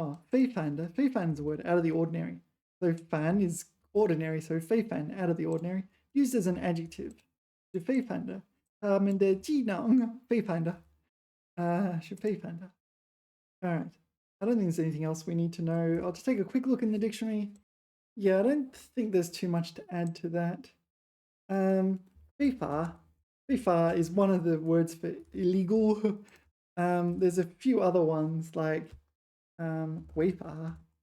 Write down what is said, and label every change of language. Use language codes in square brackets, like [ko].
[en] Fei fan is a word, out of the ordinary. So fan is ordinary, so fei fan, out of the ordinary, used as an adjective. [zh] 是非凡的，他们的技能非凡的，是非凡的. [en] All right. I don't think there's anything else we need to know. I'll just take a quick look in the dictionary. Yeah, I don't think there's too much to add to that. 非法 is one of the words for illegal. There's a few other ones like 违法.